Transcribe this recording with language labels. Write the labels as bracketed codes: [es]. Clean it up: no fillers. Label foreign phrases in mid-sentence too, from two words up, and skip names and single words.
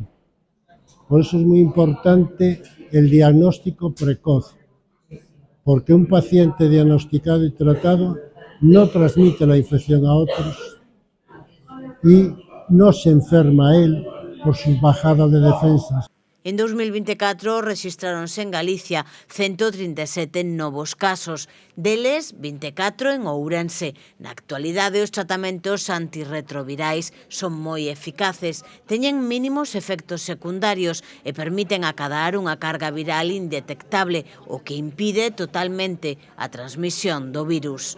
[es] Por eso es muy importante el diagnóstico precoz, porque un paciente diagnosticado y tratado no transmite la infección a otros y no se enferma él por sus bajadas de defensas. [gl] En 2024 rexistráronse en Galicia 137 novos casos, deles 24 en Ourense. Na actualidade, os tratamentos antirretrovirais son moi eficaces, teñen mínimos efectos secundarios e permiten acadar unha carga viral indetectable, o que impide totalmente a transmisión do virus.